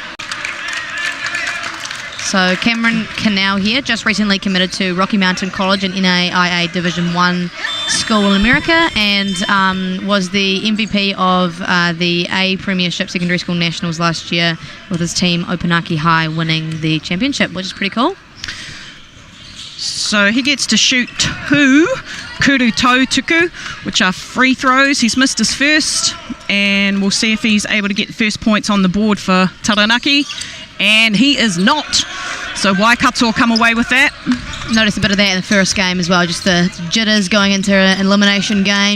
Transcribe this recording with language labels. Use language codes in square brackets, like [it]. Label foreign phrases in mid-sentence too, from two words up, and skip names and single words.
[en] So Cameron Canal here, just recently committed to Rocky Mountain College, an NAIA Division 1 school in America, and was the MVP of the A Premiership Secondary School Nationals last year with his team Opunaki High winning the championship, which is pretty cool. So he gets to shoot 2 [mi] kuru tau tuku, [en] which are free throws. He's missed his first, and we'll see if he's able to get the first points on the board for Taranaki. and he is not. So Waikato will come away with that. Noticed a bit of that in the first game as well, just the jitters going into an elimination game.